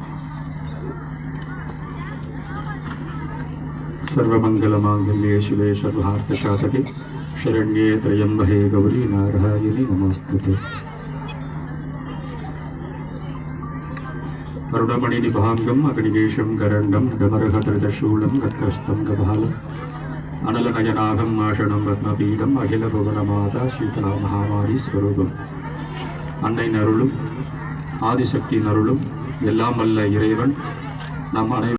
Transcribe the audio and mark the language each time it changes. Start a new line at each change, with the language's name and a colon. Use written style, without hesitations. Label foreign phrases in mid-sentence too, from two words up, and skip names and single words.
Sanskrit: सर्वमंगलमांगल्ये शिवे सर्वार्थसाधके शरण्ये त्र्यंबके गौरी नारायणी नमोस्तुते। अरुणमणिनिभाङ्गम् अग्निकेशं करण्डं डमरुहधृतशूलं गत्कस्तं गभालम् अनलनयनाभम् आषणं रत्नपीठम् अखिलभुवनमाता शीतला महामारी स्वरूपम्
Tamil: அன்னை அருளும் ஆதிசக்தி அருளும் எல்லாம் வல்ல இறைவன் நம் அனைவரும்